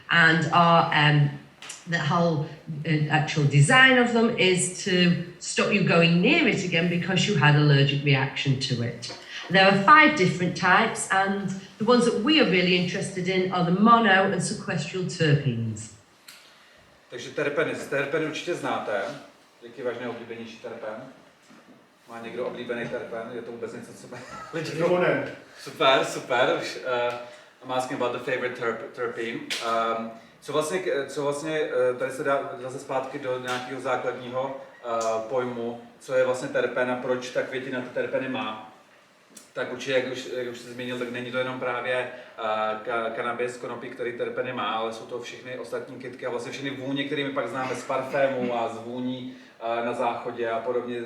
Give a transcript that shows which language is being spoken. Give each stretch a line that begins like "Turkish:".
English: And are the whole actual design of them is to stop you going near it again because you had allergic reaction to it. There are 5 different types, and the ones that we are really interested in are the mono and sequestral terpenes.
Czech: Takže terpeny. Terpeny určitě znáte. Jaký je váš nejoblíbenější terpen? Má někdo oblíbený terpen? Je to vůbec něco, co lidi... Super, super.
English: I'm asking about the favorite terpene.
Czech: Co vlastně tady se dá zase zpátky do nějakého základního pojmu, co je vlastně terpen a proč ta květina ty terpeny má. Tak určitě, jak už jsi zmínil, tak není to jenom právě kanabis, konopí, který terpeny má, ale jsou to všechny ostatní kytky a vlastně všechny vůně, které my pak známe z parfému a z vůní na záchodě a podobně.